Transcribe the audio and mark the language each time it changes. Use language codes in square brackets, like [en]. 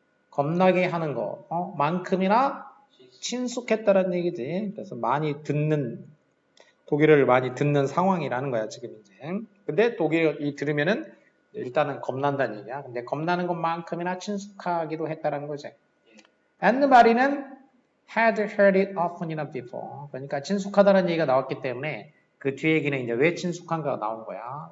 [ko] 겁나게 하는 거 만큼이나 친숙했다라는 얘기지. 그래서 많이 듣는 독일어를 많이 듣는 상황이라는 거야 지금 이제. 근데 독일어 들으면은 일단은 겁난다는 얘기야. 근데 겁나는 것만큼이나 친숙하기도 했다라는 거지. [en] and 마리는 had heard it often enough before. [ko] 그러니까 친숙하다는 얘기가 나왔기 때문에 그 뒤에 얘기는 이제 왜 친숙한가가 나온 거야.